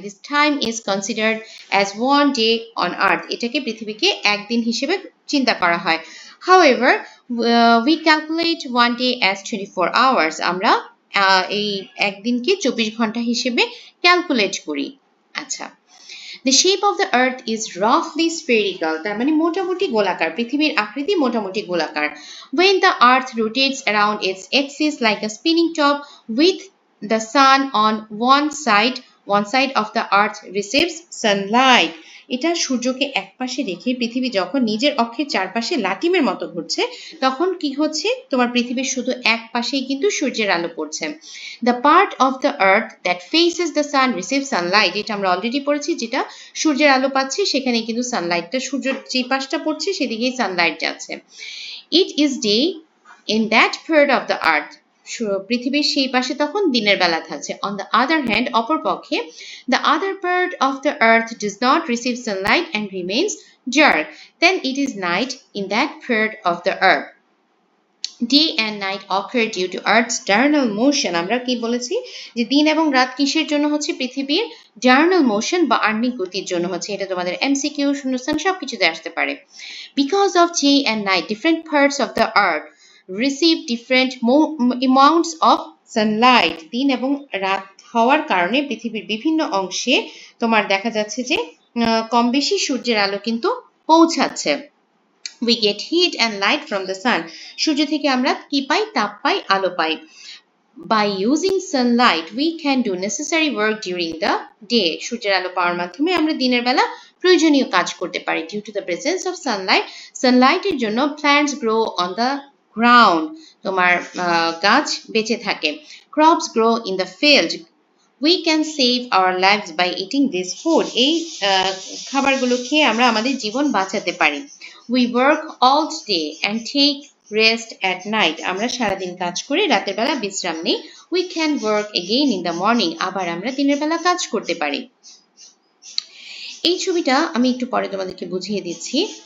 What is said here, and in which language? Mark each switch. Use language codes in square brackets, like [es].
[en] This time is considered as one day on Earth. [bn] এটাকে পৃথিবীকে একদিন হিসেবে চিন্তা করা হয়। [en] However, we calculate one day as 24 hours. [bn] আমরা এই একদিনকে 24 ঘন্টা হিসেবে ক্যালকুলেট করি। [en] আচ্ছা, The shape of the earth is roughly spherical. [bn] তার মানে মোটামুটি গোলাকার, পৃথিবীর আকৃতি মোটামুটি গোলাকার। [en] When the earth rotates around its axis like a spinning top with the sun on one side of the earth receives sunlight. [bn] এটা সূর্যকে একপাশে রেখে পৃথিবী যখন নিজের অক্ষের চারপাশে লাটিমের মতো ঘুরছে, তখন কি হচ্ছে, তোমার পৃথিবীর শুধু এক পাশেই কিন্তু সূর্যের আলো পড়ছে। [en] The part of the earth that faces the sun receives sunlight. [bn] এটা আমরা অলরেডি পড়েছি, যেটা সূর্যের আলো পাচ্ছে সেখানে কিন্তু সানলাইটটা, সূর্যের যে পাশটা পড়ছে সেদিকেই সানলাইট যাচ্ছে। [en] It is day in that part of the earth. [bn] পৃথিবীর সেই পাশে তখন দিনের বেলা থাকছে। [en] On the other hand, [bn] অপরপক্ষে, [en] the other part of the earth does not receive sunlight and remains dark. Then it is night in that part of the earth. Day and night occur due to Earth's diurnal motion. [bn] আমরা কি বলেছি যে দিন এবং রাত কিসের জন্য হচ্ছে? পৃথিবীর diurnal motion বা আহ্নিক গতির জন্য হচ্ছে। এটা তোমাদের এমসিকিউ, শূন্যস্থান সবকিছুতে আসতে পারে। [en] Because of day and night, different parts of the earth receive different amounts of sunlight. [bn] দিন এবং রাত হওয়ার কারণে পৃথিবীর বিভিন্ন অংশে তোমার দেখা যাচ্ছে যে কম বেশি সূর্যের আলো কিন্তু পৌঁছাচ্ছে। [en] We get heat and light from the sun. [bn] সূর্য থেকে আমরা কি পাই? তাপ পাই, আলো পাই। [en] By using sunlight, we can do necessary work during the day. [bn] সূর্যের আলো পাওয়ার মাধ্যমে আমরা দিনের বেলা প্রয়োজনীয় কাজ করতে পারি। [en] Due to the presence of sunlight, [bn] sunlighter জন্য [en] plants grow on the ground. [bn] তোমার গাছ বেঁচে থাকে। [en] Crops grow in the field. We can save our lives by eating this food. [bn] এই খাবারগুলো খেয়ে আমরা আমাদের জীবন বাঁচাতে পারি। [en] We work all day and take rest at night. [bn] আমরা সারাদিন কাজ করে রাতের বেলা বিশ্রাম নেই। [en] We can work again in the morning. [bn] আবার আমরা দিনের বেলা কাজ করতে পারি। এই ছবিটা আমি একটু পরে তোমাদেরকে বুঝিয়ে দিচ্ছি।